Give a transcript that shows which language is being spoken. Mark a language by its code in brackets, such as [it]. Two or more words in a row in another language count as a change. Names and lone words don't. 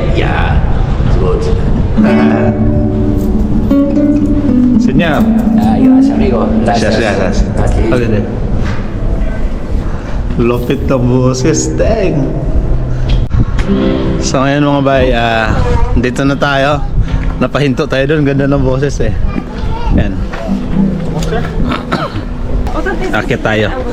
[en] Yeah, it's good. [tl] Senyap. [es] Gracias, amigo. Gracias, gracias. Así. [tl] Okay din. Lupit na boses, dang. So ngayon mga bay, dito na tayo. Napahinto tayo doon, ganda ng boses eh. Yan. Akit tayo.